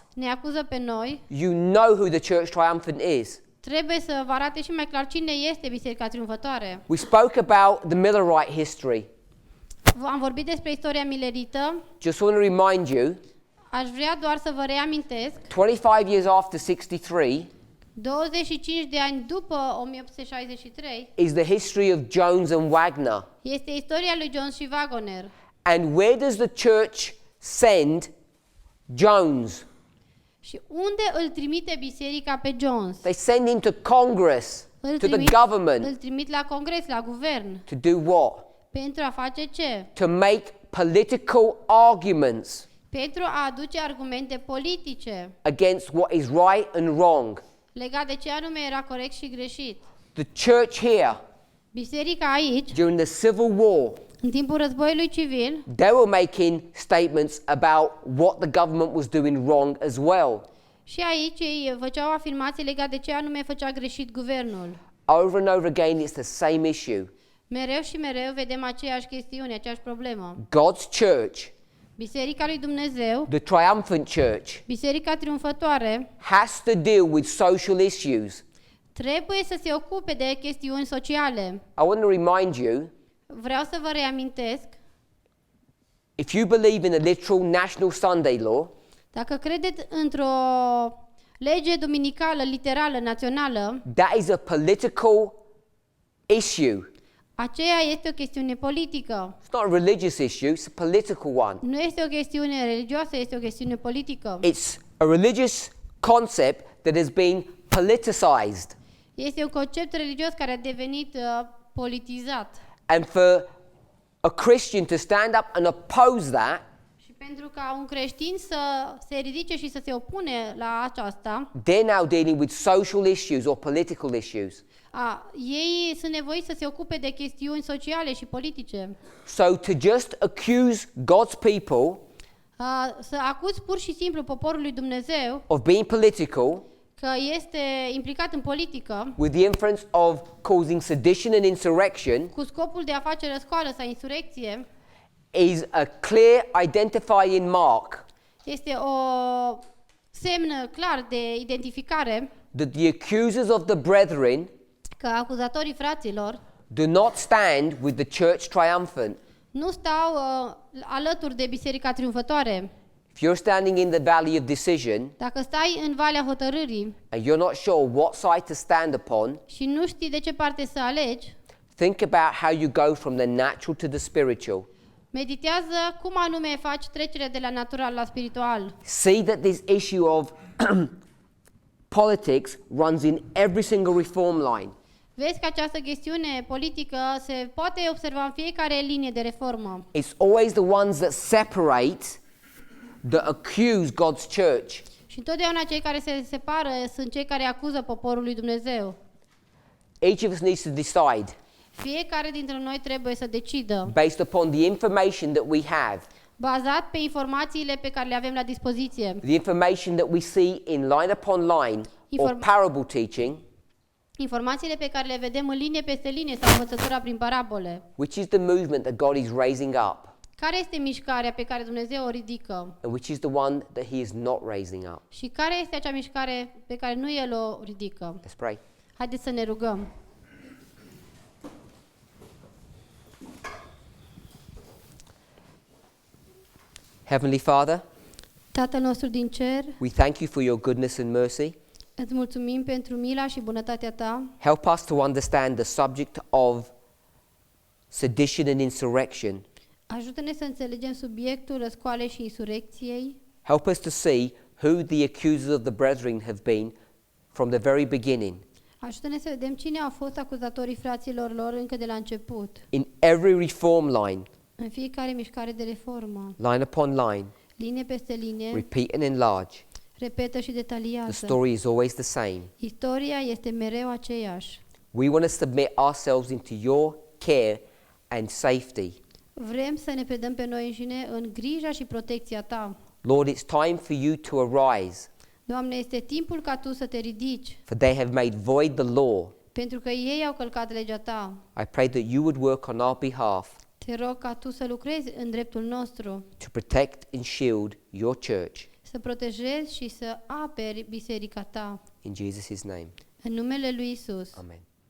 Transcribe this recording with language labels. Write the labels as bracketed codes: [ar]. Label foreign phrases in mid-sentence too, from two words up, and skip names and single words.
[ro] ne acuză pe noi, [en] you know who the church triumphant is. [ro] trebuie să vă arate și mai clar cine este Biserica Triumfătoare. [en] We spoke about the Millerite history. [ro] Am vorbit despre istoria milerită. [en] Just want to remind you, [ro] Aș vrea doar să vă reamintesc, [en] 25 years after 63 [ro] 25 de ani după 1863 [en] is the history of Jones and Wagner. [ro] este istoria lui Jones și Wagner. [en] And where does the church send Jones? [ro] Și unde îl trimite biserica pe Jones? [en] They send him to Congress, to the government. [ro] Îl trimit la congres, la guvern. [en] To do what? [ro] Pentru a face ce? [en] To make political arguments [ro] Pentru a aduce argumente politice [en] against what is right and wrong. [ro] legat de ce anume era corect și greșit. [en] The church here, [ro] Biserica aici, [en] during the Civil War, [ro] în timpul războiului civil, [en] they were making statements about what the government was doing wrong as well. [ro] și aici ei făceau afirmații legate de ce anume făcea greșit guvernul. [en] Over and over again, it's the same issue. [ro] Mereu și mereu vedem aceeași chestiune, aceeași problemă. [en] God's church, [ro] Biserica lui Dumnezeu, [en] the triumphant church, [ro] Biserica triumfătoare, [en] has to deal with social issues [ro] trebuie să se ocupe de chestiuni sociale. [en] I want to remind you, [ro] Vreau să vă reamintesc, [en] if you believe in a literal national Sunday law, [ro] dacă credeți într-o lege duminicală, literală, națională, [en] that is a political issue. [ro] aceea este o chestiune politică. [en] It's not a religious issue, it's a political one. [ro] Nu este o chestiune religioasă, este o chestiune politică. [en] It's a religious concept that has been politicized. [ro] Este un concept religios care a devenit politizat. [en] And for a Christian to stand up and oppose that, [ro] Și pentru ca un creștin să se ridice și să se opune la aceasta, [en] they're now dealing with social issues or political issues. [ro] ei sunt nevoiți să se ocupe de chestiuni sociale și politice. [en] So to just accuse God's people [ro] Să acuzi pur și simplu poporul lui Dumnezeu [en] of being political [ro] că este implicat în politică [en] with the influence of causing sedition and insurrection [ro] cu scopul de a face răscoală sau insurecție [en] is a clear identifying mark [ro] este o semn clar de identificare [en] that the accusers of the brethren [ro] că acuzatorii fraților [en] do not stand with the church triumphant. [ro] nu stau alături de Biserica Triumfătoare. [en] If you're standing in the valley of decision [ro] Dacă stai în Valea Hotărârii [en] and you're not sure what side to stand upon, [ro] și nu știi de ce parte să alegi, [en] think about how you go from the natural to the spiritual. [ro] meditează cum anume faci trecerea de la natural la spiritual. [en] See that this issue of politics runs in every single reform line. [ro] Vezi că această chestiune politică se poate observa în fiecare linie de reformă. [en] It's always the ones that separate that accuse God's church. [ro] Și întotdeauna cei care se separă sunt cei care acuză poporul lui Dumnezeu. [en] Each of us needs to decide [ro] Fiecare dintre noi trebuie să decidă, [en] based upon the information that we have, [ro] bazat pe informațiile pe care le avem la dispoziție, [en] the information that we see in line upon line or parable teaching, [ro] informațiile pe care le vedem în linie peste linie sau învățătura prin parabole. [en] which is the movement that God is raising up, [ro] Care este mișcarea pe care Dumnezeu o ridică? [en] and which is the one that He is not raising up. [ro] Și care este acea mișcare pe care nu El o ridică? [en] Let's pray. [ro] Haideți să ne rugăm. [en] Heavenly Father, [ro] Tatăl nostru din cer, [en] we thank you for your goodness and mercy. [ro] îți mulțumim pentru mila și bunătatea ta. [en] Help us to understand the subject of sedition and insurrection. [ro] Ajută-ne să înțelegem subiectul răscoalei și insurecției. [en] Help us to see who the accusers of the brethren have been from the very beginning. [ro] Ajută-ne să vedem cine au fost acuzatorii fraților lor încă de la început. [en] In every reform line, [ro] În fiecare mișcare de reformă, [en] line upon line, [ro] linie peste linie, [en] repeat and enlarge. [ro] repetă și [en] The [ro] detaliază. [en] story is always the same. [ro] Istoria este mereu aceeași. [en] We want to submit ourselves into your care and safety. [ro] Vrem să ne predăm pe noi înșine în grija și protecția ta. [en] Lord, it's time for you to arise, [ro] Doamne, este timpul ca tu să te ridici, [en] for they have made void the law. [ro] pentru că ei au călcat legea ta. [en] I pray that you would work on our behalf [ro] Te rog ca tu să lucrezi în dreptul nostru, [en] to protect and shield your church. [ro] să protejezi și să aperi biserica ta. [en] In Jesus' name, [ro] În numele lui Isus. amen.